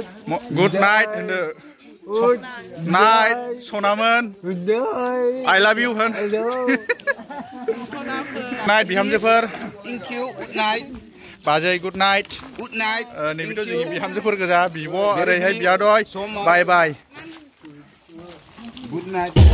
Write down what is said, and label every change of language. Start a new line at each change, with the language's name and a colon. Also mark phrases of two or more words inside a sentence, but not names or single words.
English: Good night hono. Good night Sonaman. Good night. I love you hon. Night Bihamjwफोर. Thank you. Good night. Bajai good night. Good night.
Bodo: Nैबेथ' जोंनि बिहामजोफोर गोजा बिब' ओरैहाय बियादै.
English: Bye bye. Good night.